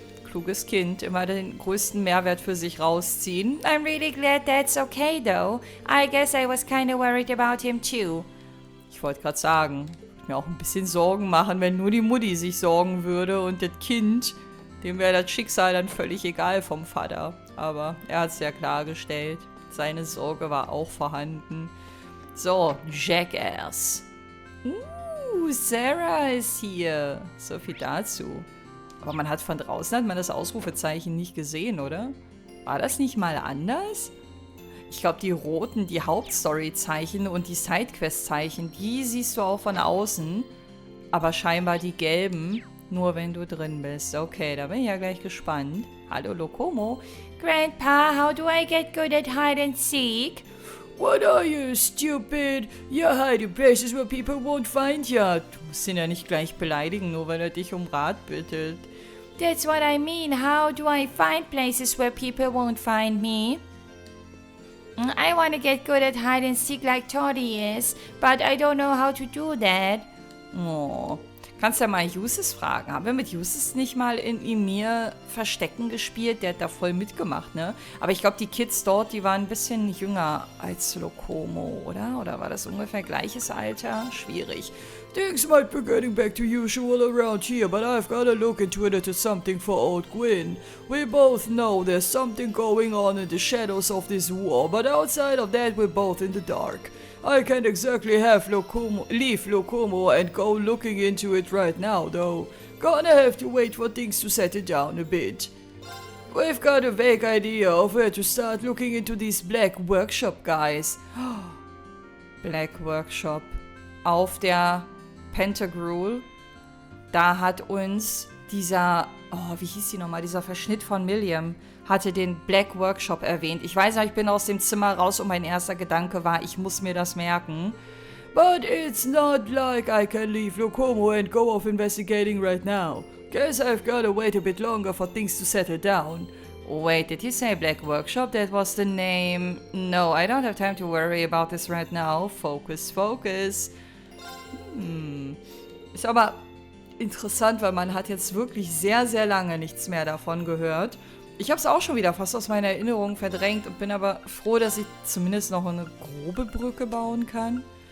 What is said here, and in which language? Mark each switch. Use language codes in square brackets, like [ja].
[de] Kluges Kind, immer den größten Mehrwert für sich rausziehen. [en] I'm really glad that's okay, though. I guess I was kinda worried about him, too. [de] Ich wollte gerade sagen, ich mir auch ein bisschen Sorgen machen, wenn nur die Mutti sich sorgen würde und das Kind, dem wäre das Schicksal dann völlig egal vom Vater. Aber er hat es ja klargestellt. Seine Sorge war auch vorhanden. So, Jackass. Sarah ist hier. So viel dazu. Aber man hat von draußen das Ausrufezeichen nicht gesehen, oder? War das nicht mal anders? Ich glaube, die roten, die Hauptstory-Zeichen und die Sidequest-Zeichen, die siehst du auch von außen. Aber scheinbar die gelben, nur wenn du drin bist. Okay, da bin ich ja gleich gespannt. Hallo, Lokomo. [en] Grandpa, how do I get good at hide and seek? What are you, stupid? You hide in places where people won't find you. [de] Du musst ihn ja nicht gleich beleidigen, nur weil er dich um Rat bittet. [en] That's what I mean. How do I find places where people won't find me? I want to get good at hide and seek like Toddy is, but I don't know how to do that. Oh. [de] Kannst ja mal Jusis fragen. Haben wir mit Jusis nicht mal in Emir Verstecken gespielt? Der hat da voll mitgemacht, ne? Aber ich glaube, die Kids dort, die waren ein bisschen jünger als Lokomo, oder? Oder war das ungefähr gleiches Alter? Schwierig. [en] Things might be getting back to usual around here, but I've gotta look into it into something for old Gwyn. We both know there's something going on in the shadows of this war, but outside of that we're both in the dark. I can't exactly leave Lokomo and go looking into it right now, though. Gonna have to wait for things to settle down a bit. We've got a vague idea of where to start looking into these Black Workshop guys. Black Workshop. [de] Auf der Pentagrul, da hat uns dieser, wie hieß die nochmal, dieser Verschnitt von Milliam, hatte den Black Workshop erwähnt. Ich weiß, ich bin aus dem Zimmer raus und mein erster Gedanke war, ich muss mir das merken. [en] But it's not like I can leave Lokomo and go off investigating right now. Guess I've gotta wait a bit longer for things to settle down. Wait, did you say Black Workshop? That was the name. No, I don't have time to worry about this right now. Focus, focus. [de] Ist aber interessant, weil man hat jetzt wirklich sehr, sehr lange nichts mehr davon gehört. Ich habe es auch schon wieder fast aus meiner Erinnerung verdrängt und bin aber froh, dass ich zumindest noch eine grobe Brücke bauen kann.